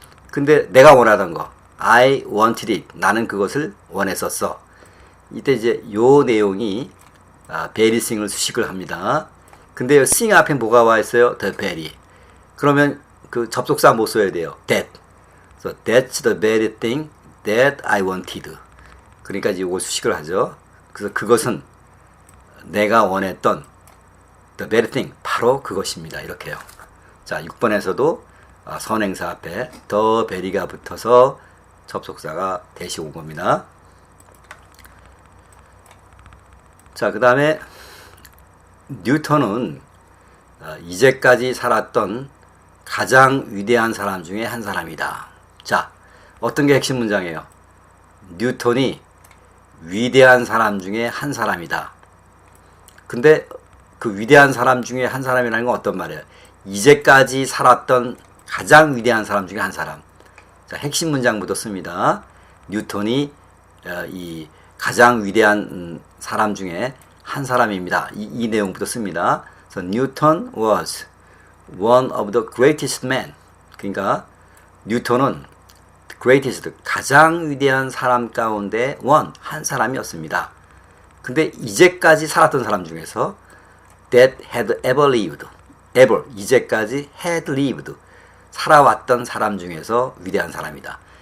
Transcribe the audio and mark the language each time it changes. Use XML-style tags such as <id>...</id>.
<ko>근데 내가 원하던 거.</ko> <en>I wanted it.</en> <ko>나는 그것을 원했었어. 이때 이제 요 내용이</ko> <en>very sing</en> <ko>을 수식을 합니다. 근데 sing 앞에 뭐가 와 있어요?</ko> <en>the very.</en> <ko>그러면 그 접속사 못 써야 돼요.</ko> <en>that. So that's the very thing that I wanted.</en> <ko>그러니까 이제 이걸 수식을 하죠. 그래서 그것은 내가 원했던</ko> <en>the very thing,</en> <ko>바로 그것입니다. 이렇게요. 자, 6번에서도 선행사 앞에 the very가 붙어서 접속사가 대시 온 겁니다. 자, 그 다음에 뉴턴은 이제까지 살았던 가장 위대한 사람 중에 한 사람이다. 자, 어떤 게 핵심 문장이에요? 뉴턴이 위대한 사람 중에 한 사람이다. 근데 그 위대한 사람 중에 한 사람이라는 건 어떤 말이에요? 이제까지 살았던 가장 위대한 사람 중에 한 사람. 자, 핵심 문장부터 씁니다. 뉴턴이 이 가장 위대한 사람 중에 한 사람입니다. 이 내용부터 씁니다.</ko> <en>So Newton was one of the greatest men.</en> <ko>그러니까 뉴턴은 greatest, 가장 위대한 사람 가운데 한 사람이었습니다. 근데 이제까지 살았던 사람 중에서</ko> <en>that had ever lived,</en> <ko>ever, 이제까지</ko> <en>had lived,</en> <ko>살아왔던 사람 중에서 위대한 사람이다.</ko>